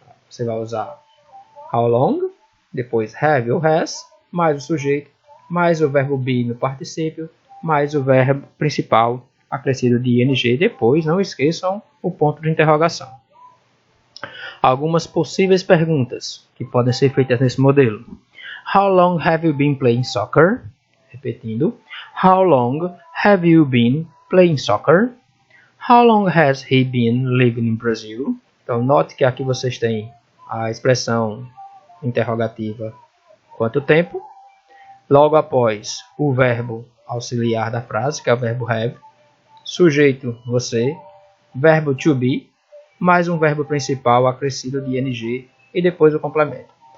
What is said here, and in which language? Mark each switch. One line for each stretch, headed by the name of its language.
Portuguese: Você vai usar how long, depois have ou has, mais o sujeito, mais o verbo be no particípio, mais o verbo principal acrescido de ing. Depois, não esqueçam o ponto de interrogação. Algumas possíveis perguntas que podem ser feitas nesse modelo.
English: How long have you been playing soccer?
Portuguese: Repetindo.
English: How long have you been playing soccer? How long has he been living in Brazil?
Portuguese: Então, note que aqui vocês têm a expressão interrogativa quanto tempo. Logo após o verbo auxiliar da frase, que é o verbo have. Sujeito, você. Verbo to be. Mais um verbo principal acrescido de ing e depois o complemento.